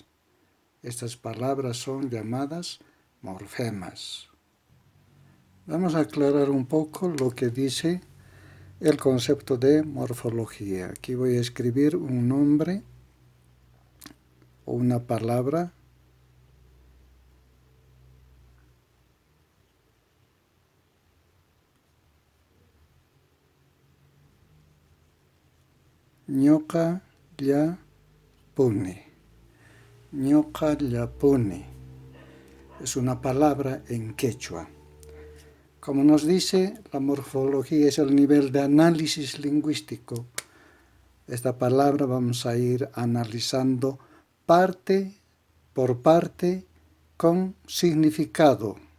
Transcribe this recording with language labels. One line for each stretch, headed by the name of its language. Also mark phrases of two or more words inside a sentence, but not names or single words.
Spanish: Estas palabras son llamadas morfemas. Vamos a aclarar un poco lo que dice el concepto de morfología. Aquí voy a escribir un nombre o una palabra.
Quechua: Ñoqa llapuni. Ñoqa llapuni.
Spanish: Es una palabra en quechua. Como nos dice, la morfología es el nivel de análisis lingüístico. Esta palabra vamos a ir analizando parte por parte con significado.